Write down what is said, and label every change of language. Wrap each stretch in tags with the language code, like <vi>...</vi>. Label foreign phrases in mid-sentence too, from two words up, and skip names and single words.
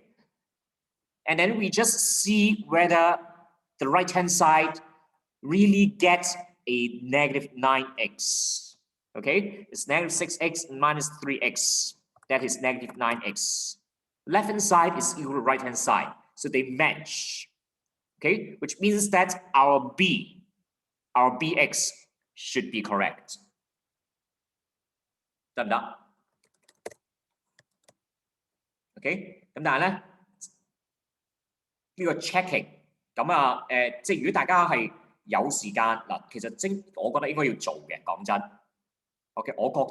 <en>And then we just see whether the right-hand side really gets a -9x. Okay? It's -6x minus 3x. That is -9x. Left-hand side is equal to right-hand side. So they match. Okay? Which means that our bx should be correct.</en> <yue>得唔得 ？OK， 咁但係咧呢個 checking 咁啊即係如果大家係有時間嗱，其實我覺得應該要做嘅，講真。OK， 我覺</yue>